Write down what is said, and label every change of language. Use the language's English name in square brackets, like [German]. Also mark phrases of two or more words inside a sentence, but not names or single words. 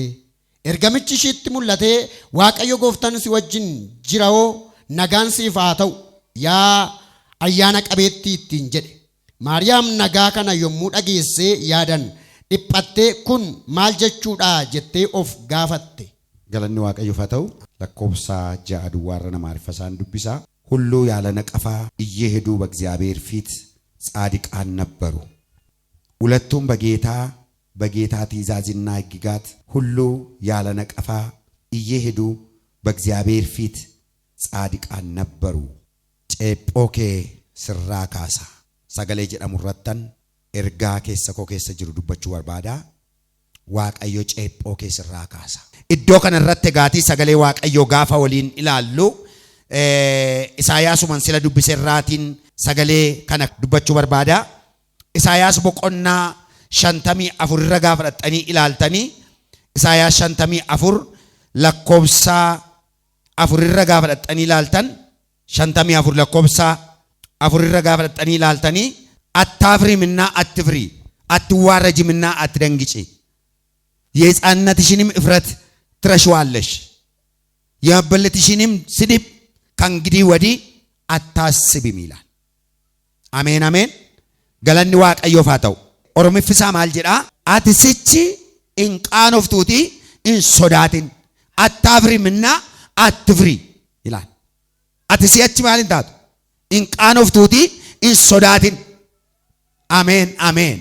[Oromo] Ergamichi ishiitti mul'atee Waaqayyo gooftaan si wajjin jiraoo nagaan siif haa ta'u yaa ayyaana qabeettii ittiin jedhe. Maariyaam nagaa kana yommuu dhageessee yaadan dhiphattee kun maal jechuudha jettee of gaafatte. Galanni Waaqayyoof haa ta'u. lakkoobsa 6 duwwaarra Amaariffaan dubbisa [Amharic] ሁሉ ያለ ነቀፋ እየሄዱ በእግዚአብሔር ፊት ጻድቃን ነበሩ። ሁለቱም በጌታ ትእዛዝና ሕግጋት ሁሉ ያለ ነቀፋ እየሄዱ በእግዚአብሔር ፊት ጻድቃን ነበሩ። [Oromo] Ceephoo Kee Sirraa Kaasa sagalee jedhamu irrattan ergaa keessa koo keessa jiru dubbachuu barbaada. Waaqayyo Ceephoo Kee Sirraa Kaasa. Iddoo kana irratti gaatii sagalee Waaqayyo gaafa waliin ilaallu Isaayyaasuman sila dubbiserraatiin sagalee kana dubbachuu barbaada. Isaayyaas boqonnaa 54 irra gaafa dhaxxanii ilaaltanii Isaayyaas 54 lakkoobsa 4 irra gaafa dhaxxanii ilaaltan 54 lakkoobsa 4 irra gaafa dhaxxanii ilaaltanii [Amharic] አታፍሪምና አትፍሪ አትዋረጂምና አትደንግጪ የሕፃንነትሽንም እፍረት ትረሺዋለሽ የመበለትሽንም ስድብ ከእንግዲህ ወዲህ አታስቢም ይላል። አሜን አሜን። [Oromo] Galanni Waaqayyoof haa ta'u. Oromiffisaa maal jedha? Ati sichi hin qaanoftuuti hin sodaatin [Amharic] አታፍሪምና አትፍሪ ይላል። [Oromo] Ati si'achi maal hin taatu? Hin qaanoftuuti hin sodaatin. Ameen ameen.